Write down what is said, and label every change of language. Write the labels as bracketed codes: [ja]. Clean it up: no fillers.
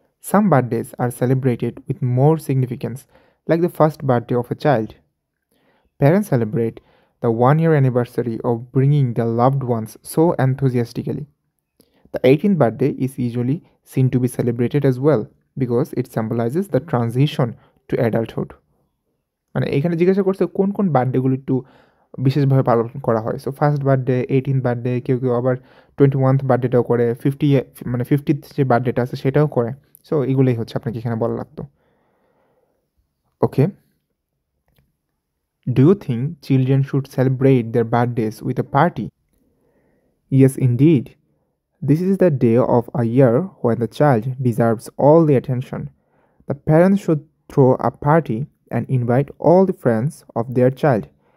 [en] Some birthdays are celebrated with more significance, like the first birthday of a child. Parents celebrate the 1 year anniversary of bringing their loved ones so enthusiastically. The 18th birthday is usually seen to be celebrated as well because it symbolizes the transition to adulthood. [bn] মানে এখানে জিজ্ঞাসা করছে কোন কোন বার্থডেগুলো একটু বিশেষভাবে পালন করা হয়। So first birthday, 18th birthday, কেউ কেউ আবার 21st বার্থডেটাও করে, 50th যে বার্থডেটা আছে সেটাও করে। সো এগুলোই হচ্ছে আপনাকে এখানে বলা লাগতো। [en] Okay, do you think children should celebrate their birthdays with a party? Yes, indeed. This is the day of a year when the child deserves all the attention. The parents should throw a party and invite all the friends of their child.